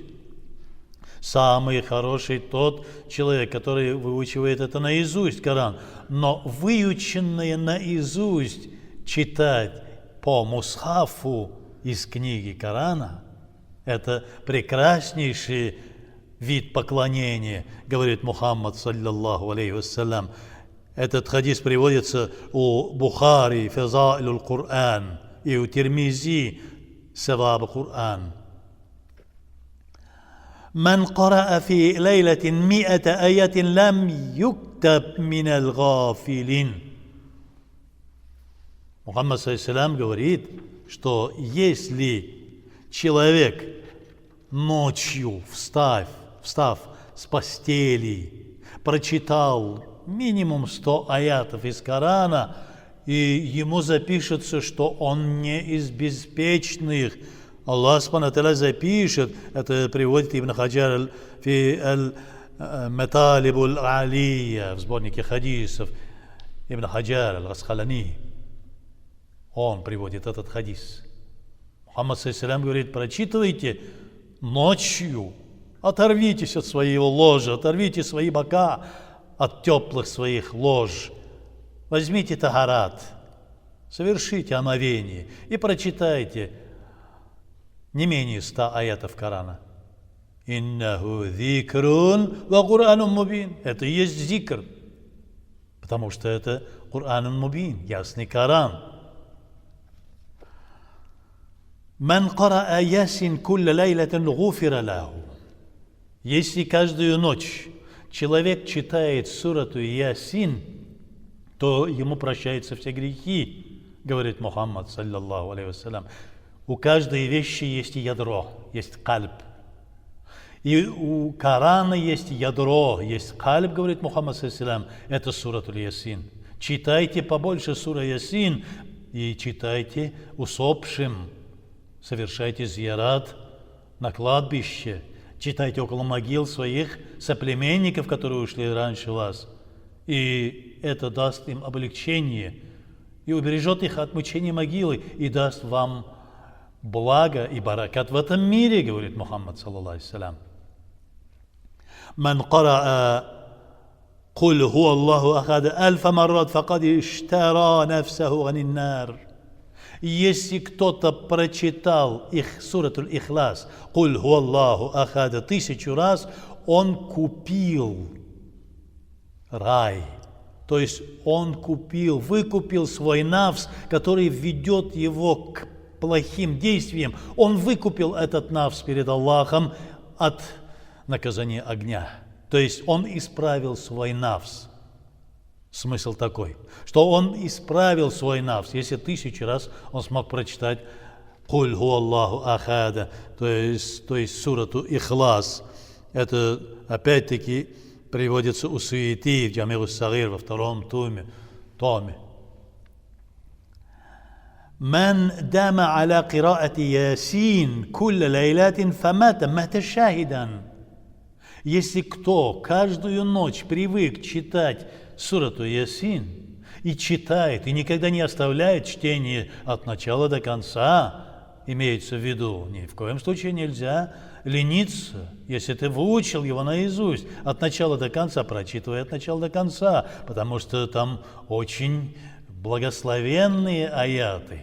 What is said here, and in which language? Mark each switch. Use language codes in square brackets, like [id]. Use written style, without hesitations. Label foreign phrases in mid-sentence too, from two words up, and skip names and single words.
[ru] Самый хороший тот человек, который выучивает это наизусть, Коран. Но выученное наизусть читать по мусхафу из книги Корана – это прекраснейший вид поклонения, говорит Мухаммад [ar] صلى الله عليه وسلم. [ru] Этот хадис приводится у Бухари, Фазаилюл Кур'ан, и у Тирмизи, Саваб Кур'ан. [ar] من قرأ في ليلة 100 آية لم يكتب من الغافلين. [ru] Мухаммад саллаллаху говорит, что если человек ночью, встав с постели, прочитал минимум 100 аятов из Корана, и ему запишется, что он не из беспечных. [ar] الله سبحانه وتعالى [ru] запишет, это приводит Ибн Хаджар фи аль-Маталиб аль-Алия в сборнике хадисов. Ибн Хаджар аль-Асхалани, он приводит этот хадис. Мухаммад саллаллаху говорит, прочитывайте ночью, оторвитесь от своего ложа, оторвите свои бока от теплых своих лож. Возьмите тахарат, совершите омовение и прочитайте не менее 100 аятов Корана. [ar] إنه ذكر وقرآن مبين. [ru] Это и есть зикр, потому что это [ar] قرآن مبين, [ru] ясный Коран. [ar] من قرأ يس كل ليلة غفر له. [ru] Если каждую ночь человек читает сурату Ясин, то ему прощаются все грехи, говорит Мухаммад [ar] صلى الله عليه وسلم. [ru] У каждой вещи есть ядро, есть кальб. И у Корана есть ядро, есть кальб, говорит Мухаммад [ar] صلى الله عليه وسلم. [ru] Это сурату Ясин. Читайте побольше сура Ясин и читайте усопшим. Совершайте зиярат на кладбище. Читайте около могил своих соплеменников, которые ушли раньше вас. И это даст им облегчение и убережет их от мучения могилы и даст вам благо и баракат в этом мире, говорит Мухаммад, [ar] صلى الله عليه. من قرأ قل هو الله أحد 1000 مرات فقد اشترى نفسه عن النار. [ru] Если кто-то прочитал их суратуль Ихлас, [ar] «قل هو الله أحد» [ru] 1000 раз, он купил рай. То есть он выкупил свой нафс, который ведет его к плохим действиям. Он выкупил этот нафс перед Аллахом от наказания огня. То есть он исправил свой нафс. Смысл такой, что он исправил свой нафс, если 1000 раз он смог прочитать [ar] «قل هو الله أحد», [ru] то есть сурату Ихлас. Это опять-таки приводится у Суети в Джами ас-Сагир во 2-м томе. [ar] من دام على قراءة ياسين كل ليلة فمات مات شاهدا. [ru] Если кто каждую ночь привык читать сурату Ясин и читает, и никогда не оставляет чтение от начала до конца, имеется в виду, ни в коем случае нельзя лениться, если ты выучил его наизусть от начала до конца, прочитывай от начала до конца, потому что там очень благословенные аяты.